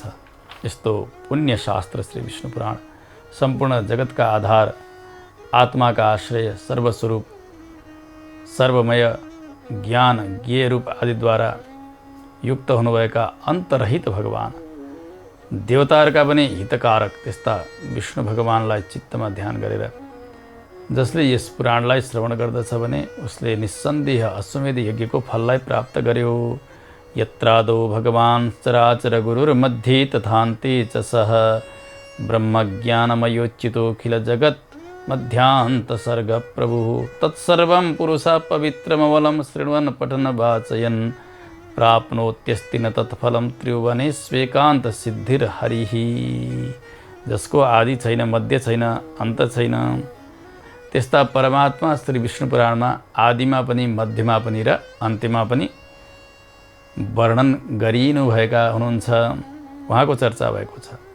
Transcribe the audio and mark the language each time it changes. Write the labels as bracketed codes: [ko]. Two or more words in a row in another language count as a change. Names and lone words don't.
[ne] यस्तो पुण्य शास्त्र श्री विष्णु पुराण सम्पूर्ण जगतका आधार, आत्माका आश्रय, सर्वस्वरूप, सर्वमय, ज्ञान, ज्ञेय रूप आदिद्वारा युक्त हुनुभएका अन्तरहित भगवान, देवताहरूका पनि हितकारक त्यस्ता विष्णु भगवानलाई चित्तमा ध्यान गरेर जसले यस पुराणलाई श्रवण गर्दछ भने उसले निस्सन्देह अश्वमेध यज्ञको फललाई प्राप्त गर्यो। [sa] यत्रादौ भगवान् चराचर गुरुर्मध्ये तथान्ते च सः ब्रह्मज्ञानमयोच्युतोऽखिल जगत् मध्यान्त सर्ग प्रभुः तत्सर्वं पुरुषः पवित्रमवलं शृण्वन् पठन् वाचयन् प्राप्नोत्यस्ति न तत्फलं त्रिभुवनेष्वेकान्त सिद्धिर्हरिः। [ne] जसको आदि छैन, मध्य छैन, अन्त छैन, त्यस्ता परमात्मा श्री विष्णु पुराणमा आदिमा पनि, मध्यमा पनि र अन्त्यमा पनि वर्णन गरिनुभएका हुनुहुन्छ। उहाँको चर्चा भएको छ।